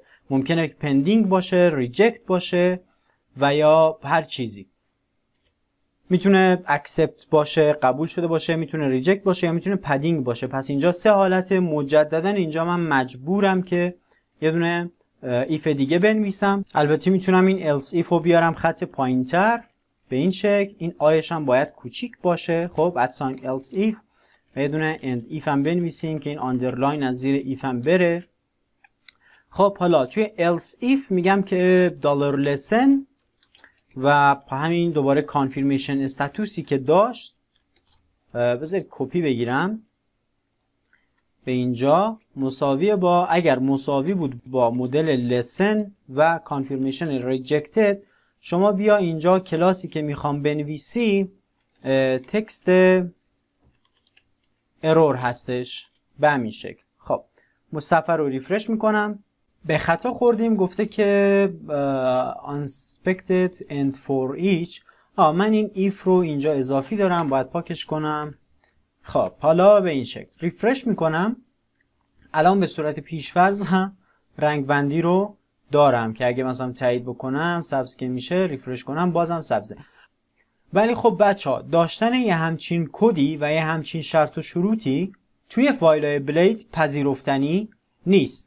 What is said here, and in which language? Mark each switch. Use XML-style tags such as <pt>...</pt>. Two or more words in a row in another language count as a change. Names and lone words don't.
<fa>ممکنه پندینگ باشه، ریجکت باشه و یا هر چیزی. میتونه accept باشه، قبول شده باشه، میتونه ریجکت باشه یا میتونه پدینگ باشه. پس اینجا 3 حالت. مجددا اینجا من مجبورم که یه دونه</fa> <en>if</en> <fa>دیگه بنویسم. البته میتونم این</fa> <en>else if</en> <fa>رو بیارم خط پایینتر به این شکل. این آیش هم باید کوچیک باشه. خب</fa> <en>@else if</en> <fa>یه دونه</fa> <en>end if</en> <fa>هم بنویسیم که این آندرلاین از زیر if هم بره. خب حالا توی</fa> <en>else if</en> <fa>میگم که $lesson و همین دوباره</fa> <en>confirmation status</en> <fa>که داشت، بذارید کپی بگیرم به اینجا، مساوی با، اگر مساوی بود با مدل lesson و</fa> <en>confirmation rejected,</en> <fa>شما بیا اینجا کلاسی که میخوام بنویسی تکست ارور هستش به همین شکل. خب صفحه رو ریفرش میکنم. به خطا خوردیم، گفته که</fa> <en>unexpected and for each.</en> <fa>من این</fa> <en>if</en> <fa>رو اینجا اضافی دارم، باید پاکش کنم. خب حالا به این شکل ریفرش میکنم. الان به صورت پیشفرض هم رنگ بندی رو دارم که اگه مثلا تایید بکنم سبز که میشه، ریفرش کنم بازم سبزه. ولی خب بچه داشتن یه همچین کدی و یه همچین شرط و شروطی توی فایل‌های بلید پذیرفتنی نیست.</fa>